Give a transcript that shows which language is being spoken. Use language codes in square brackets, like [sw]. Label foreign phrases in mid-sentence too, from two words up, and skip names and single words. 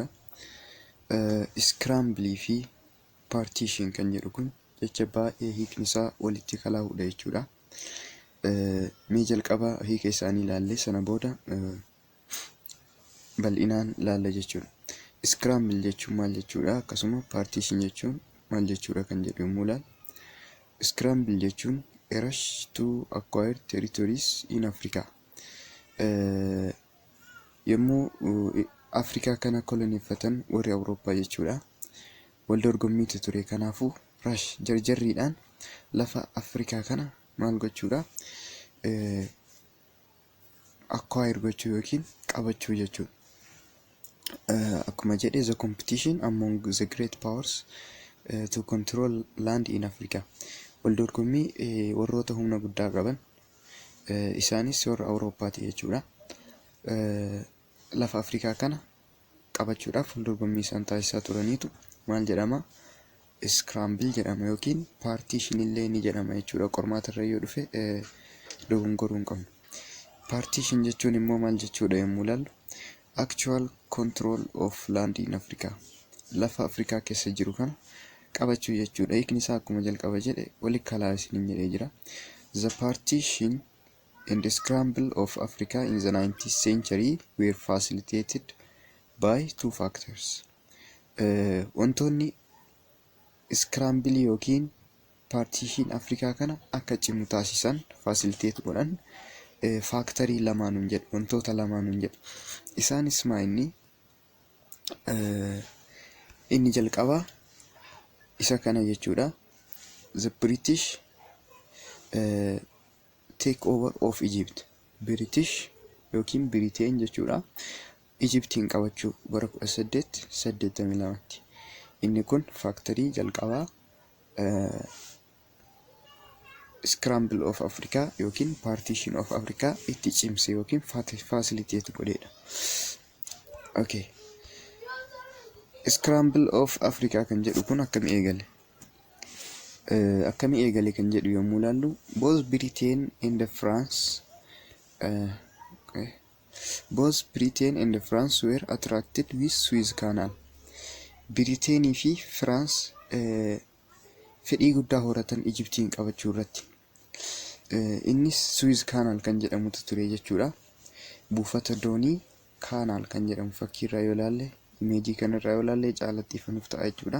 [om] Scramble fi Partition kan jedhu kun jecha baay'ee hiikni isaa walitti kalaa'udha jechuudha. Mee jalqaba hiika isaanii ilaalle sana booda bal'inaan ilaalla jechuudha. Scramble jechuun maal jechuudha? Akkasuma Partition jechuun maal jechuudha kan jedhu yommuu ilaallu, Scramble jechuun [en] a rush to acquire territories in Africa. [om] Yommuu Afrikaa kana koloneeffatan warri Awurooppaa jechuudha. Wal dorgommiitu ture. Kanaafuu rush jarjarriidhaan lafa Afrikaa kana maal gochuudha? Acquire gochuu yookiin qabachuu jechuudha. Akkuma jedhe [en] the competition among the great powers to control land in Africa. [om] Wal dorgommii warroota humna guddaa qaban isaanis warra Awurooppaati jechuudha. Lafa Afrikaa kana qabachuudhaaf wal dorgommii isaan taasisaa turaniitu maal jedhama? Scramble jedhama yookiin partition illee ni jedhama jechuudha. Qormaata irra yoo dhufe dogongoruu hin qabnu. Partition jechuun immoo maal jechuudha yommuu ilaallu, [en] actual control of land in Africa. [om] Lafa Afrikaa keessa jiru kana qabachuu jechuudha. Hiikni isaa akkuma jalqaba jedhe walitti kalaa isiniin jedhee jira. [en] The partition and the scramble of Africa in the 19th century were facilitated by two factors. [om] Wantoonni scramble yookiin partition Afrikaa kana akka cimu taasisan facilitate godhan faaktarii lamaanuun jedhu, wantoota lamaanuun jedhu. Isaanis maa inni jalqabaa isa kana jechuudha. [en] The British take over of Egypt. [om] British yookiin Britain jechuudha. Egyptiin qabachuu bara 1882tti. Inni kun faaktarii jalqabaa [en] Scramble of Africa [om] yookiin [en] Partition of Africa [om] itti cimse yookiin facilitate godheedha. Okay. [en] Scramble of Africa [om] kan jedhu kun akkami eegale? Akkami eegale kan jedhu yommuu ilaallu, [en] both Britain and France were attracted with Suez Canal. [om] Briteenii fi France fedhii guddaa horatan Egyptiin qabachuu irratti. Innis Suez Canal kan jedhamutu ture jechuudha. Buufata doonii Canal kan jedhamu fakkiirraa yoo ilaalle, imeejii kanarraa yoo ilaalle caalatti ifanuuf ta'a jechuudha.